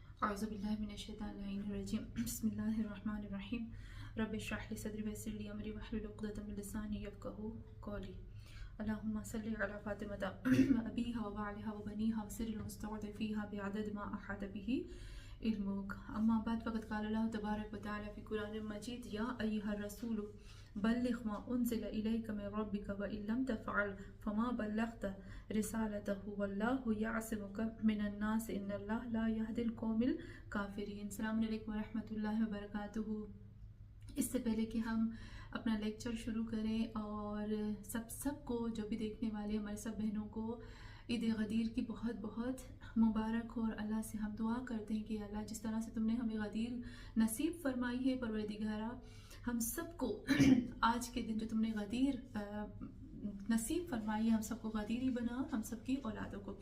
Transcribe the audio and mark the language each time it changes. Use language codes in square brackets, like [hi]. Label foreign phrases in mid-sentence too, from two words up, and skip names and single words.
[ar] أعوذ بالله من الشيطان الرجيم بسم الله الرحمن الرحيم رب اشرح لي صدري ويسر لي أمري واحلل عقدة من لساني يفقهوا قولي اللهم صل على فاطمة وأبيها وبعلها وبنيها والسر المستودع فيها بعدد ما أحاط به علمك أما بعد فقد قال الله تبارك وتعالى في القرآن المجيد يا أيها الرسول بلغ ما أنزل إليك من ربك وإن لم تفعل فما بلغت رسالته والله يعصمك من الناس إن الله لا يهدي القوم الكافرين. السلام عليكم ورحمة الله وبركاته. [ur] اس سے پہلے کہ ہم اپنا لیکچر شروع کریں اور سب کو جو بھی دیکھنے والے ہمارے سب بہنوں کو عید غدیر کی بہت بہت مبارک ہو، اور اللہ سے ہم دعا کرتے ہیں کہ اللہ جس طرح سے تم نے ہمیں غدیر نصیب فرمائی ہے پروردگارا، ہم سب کو آج کے دن جو تم نے ہمیں غدیر نصیب فرمائی ہے ہم سب کو غدیر ہی بنا، ہم سب کی اولادوں کو.